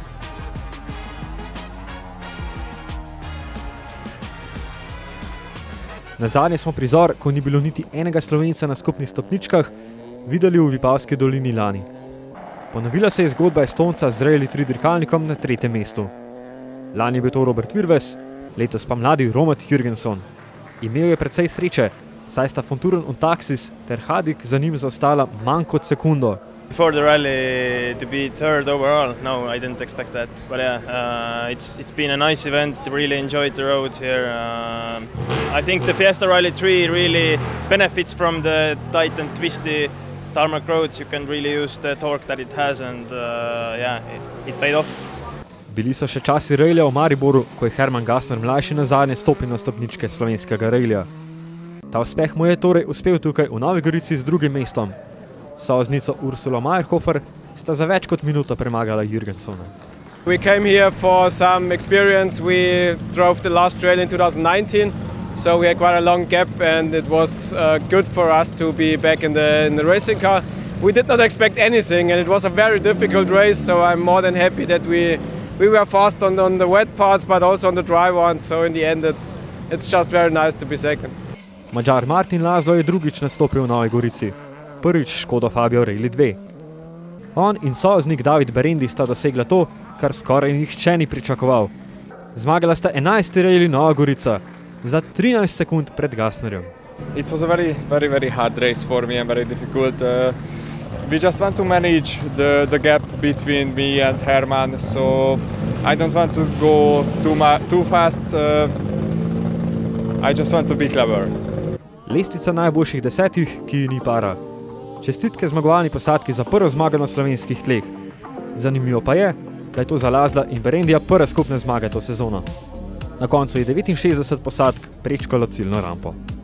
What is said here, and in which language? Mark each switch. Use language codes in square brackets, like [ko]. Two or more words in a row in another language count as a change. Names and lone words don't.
[sl] Nazadnje smo prizor, ko ni bilo niti enega Slovenca na skupnih stopničkah, videli v Vipavski dolini lani. Ponovila se je zgodba Estonca z Rally 3 dirkalnikom na 3. mestu. Lani je bil to Robert Virves, letos pa mladi Romat Jürgenson. Imel je precej sreče, saj sta Fonturen und Taxis ter Hadik za njim zaostala manj kot sekundo. [en] Before the rally to be third overall, no, I didn't expect that. But yeah, it's been a nice event. Really enjoyed the road here. I think the Fiesta Rally 3 really benefits from the tight and twisty tarmac roads. You can really use the torque that it has, and yeah, it paid off. [sl] Bili so še časi rallija v Mariboru, ko je Herman Gassner mlajši nazadnje stopil na stopničke slovenskega rallija. Ta uspeh mu je torej uspel tukaj v Novi Gorici z drugim mestom. Soznico Ursula Meyerhofer sta za več kot minuto premagala Jürgensona. [en] We came here for some experience. We drove the last rally in 2019, so we had quite a long gap, and it was good for us to be back in the racing car. We did not expect anything, and it was a very difficult race, so I'm more than happy that we were fast on the wet parts, but also on the dry ones, so in the end it's just very nice to be second. [sl] Mađar Martin Laszlo je drugič nastopil v Novi Gorici. Prvič Škoda Fabio Rally 2. On in soznik David Berendi sta dosegla to, kar skoraj nihče ni pričakoval. Zmagala sta 11. Rally Nova Gorica za 13 sekund pred Gassnerjem. [en] It was a very hard race for me and very difficult. We just want to manage the gap between me and Herman, so I don't want to go too fast. I just want to be clever. [sl] Lestvica najboljših 10, ki ji ni para. Čestitke zmagovalni posadki za prvo zmago na slovenskih tleh. Zanimivo pa je, da je to za Laszla in Berendija prva skupna zmaga to sezono. Na koncu je 69 posadk prečkalo ciljno rampo.